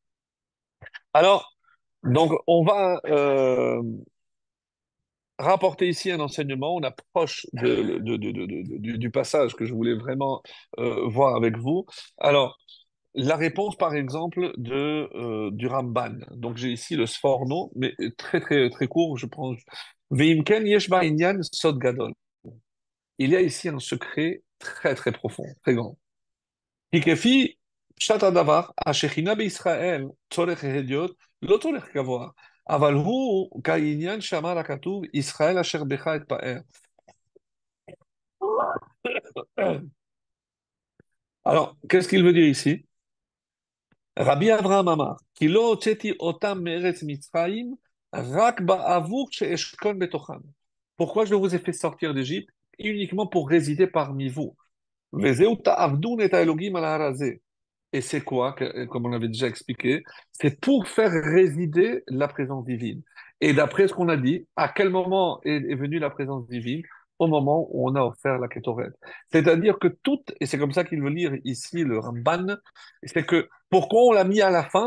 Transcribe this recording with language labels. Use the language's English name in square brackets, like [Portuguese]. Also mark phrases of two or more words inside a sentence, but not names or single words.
[French] Alors, donc, on va rapporter ici un enseignement, on approche du passage que je voulais vraiment voir avec vous. Alors, la réponse, par exemple, du Ramban. Donc, j'ai ici le Sforno, mais très, très, très court. Je prends. [Hebrew] ואם כן יש בה ענין סוד גדול. [French] Il y a ici un secret très, très profond, très grand. [Hebrew] כי כפי פשט הדבר, השכינה בישראל צורך הדיוט, לא צורך גבוה. אבל הוא כעניין שאמר הכתוב, ישראל אשר בך אתפאר. [French] Alors, qu'est-ce qu'il veut dire ici? [Hebrew] Rabbi Avraham Amar, כי לא הוצאתי אותם מארץ מצרים, רק בעבור שאשכון בתוכם. [French] Pourquoi je vous ai fait sortir d'Égypte? Uniquement pour résider parmi vous. [Hebrew] וזהו תעבדון את האלוהים על ההר הזה. [French] Et c'est quoi, comme on avait déjà expliqué? C'est pour faire résider la présence divine. Et d'après ce qu'on a dit, à quel moment est venue la présence divine? Au moment où on a offert la Kétoret. C'est-à-dire que tout, et c'est comme ça qu'il veut lire ici le Ramban, c'est que pourquoi on l'a mis à la fin?